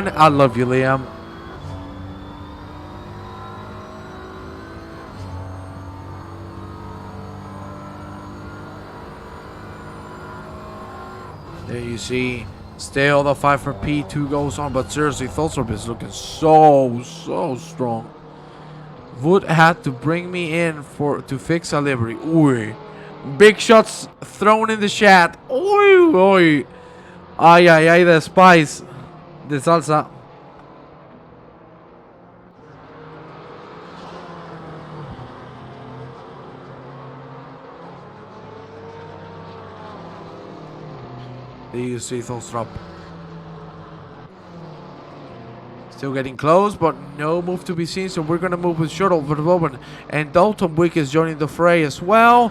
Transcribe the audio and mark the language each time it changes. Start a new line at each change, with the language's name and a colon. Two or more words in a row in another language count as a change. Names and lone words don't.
English: I love you, Liam. There you see. Still the fight for P2 goes on. But seriously, Tholstrup is looking so strong. Wood had to bring me in to fix a livery. Ooh. Big shots thrown in the chat. Ooh, ooh. Ay, ay, ay, the spice. The salsa. There you see Tholstrup. Still getting close, but no move to be seen, so we're going to move with Shortle, Verboven, and Dalton Wick is joining the fray as well.